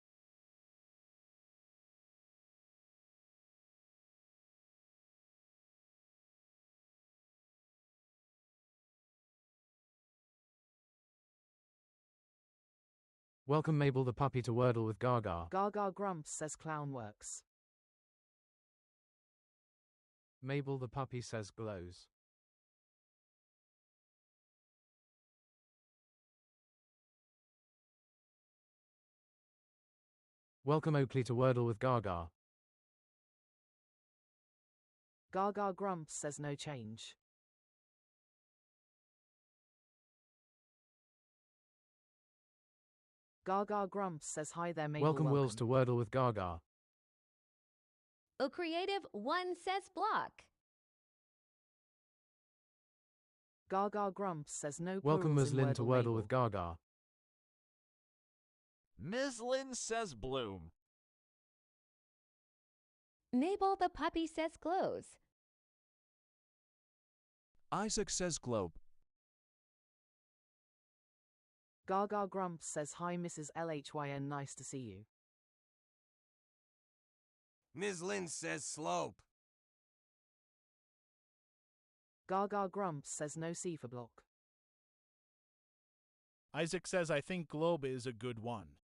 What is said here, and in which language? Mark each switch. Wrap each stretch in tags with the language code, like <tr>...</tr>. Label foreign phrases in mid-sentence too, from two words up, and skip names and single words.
<en>Welcome Mabel the puppy to Wordle with Gaga. Gaga grumps says clown works. Mabel the puppy says glows. Welcome Oakley to Wordle with Gaga. Gaga grumps says no change. Gaga grumps says hi there Mabel. Welcome Wills to Wordle with Gaga. A Creative One says block. Gaga grumps says no Welcome plurals in Muslin to Wordle Mabel. with Gaga. Ms. Lynn says bloom. Mabel the puppy says glows. Isaac says globe. Gaga grumps says hi Mrs. LHYN, nice to see you. Ms. Lynn says slope. Gaga grumps says no C for block. Isaac says I think globe is a good one.</en>